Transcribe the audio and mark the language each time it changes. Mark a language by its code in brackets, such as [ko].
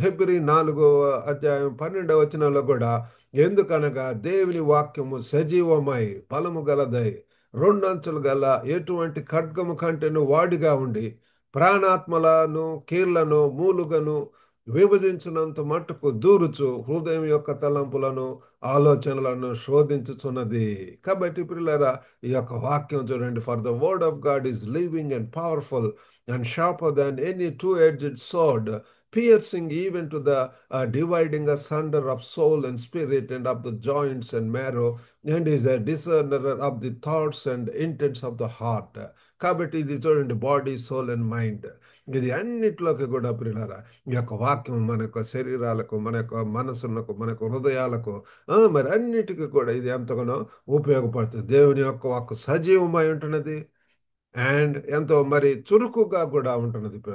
[te] Hebrew 4 అధ్యాయం 12 వచనంలో కూడా, ఎందుకనగా దేవుని వాక్యము సజీవమై బలము గలదై రెండంచులు గల ఎటువంటి ఖడ్గము కంటేను వాడిగా ఉండి ప్రాణాత్మలను కీళ్లను మూలుగను విభజించినంత మట్టుకు దూరుచు హృదయం యొక్క తలంపులను ఆలోచనలను శోధించుచున్నది. కాబట్టి పిల్లరా ఈ యొక్క వాక్యం చూడండి. [en] For the word of God is living and powerful and sharper than any two-edged sword, piercing even to the dividing asunder of soul and spirit and of the joints and marrow, and is a discerner of the thoughts and intents of the heart. [te] కాబట్టి ఇది చూడండి, [en] body soul and mind, [te] ఇది అన్నిట్లోకి కూడా ప్రియులారా ఈ యొక్క వాక్యం మన యొక్క శరీరాలకు, మన యొక్క మనసులకు, మన యొక్క హృదయాలకు, మరి అన్నిటికీ కూడా ఇది ఎంతగానో ఉపయోగపడుతుంది. దేవుని యొక్క వాక్కు సజీవమై ఉంటున్నది అండ్ ఎంతో మరి చురుకుగా కూడా ఉంటున్నది.